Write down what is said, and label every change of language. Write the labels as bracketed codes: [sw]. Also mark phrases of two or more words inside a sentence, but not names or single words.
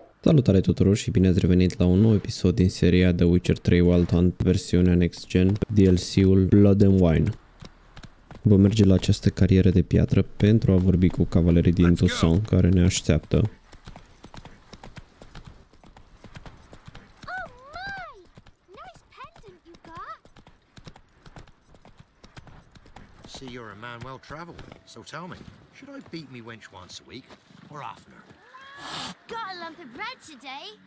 [ro] Salutare tuturor și bine ați revenit la un nou episod din seria The Witcher 3 Wild Hunt, versiunea Next Gen, DLC-ul Blood and Wine. Vom merge la această carieră de piatră pentru a vorbi cu cavalerii din Toussaint care ne așteaptă. [en] See, you're a man well travelled, so tell me, should I beat me wench once a week, or oftener? Got a lump of bread today?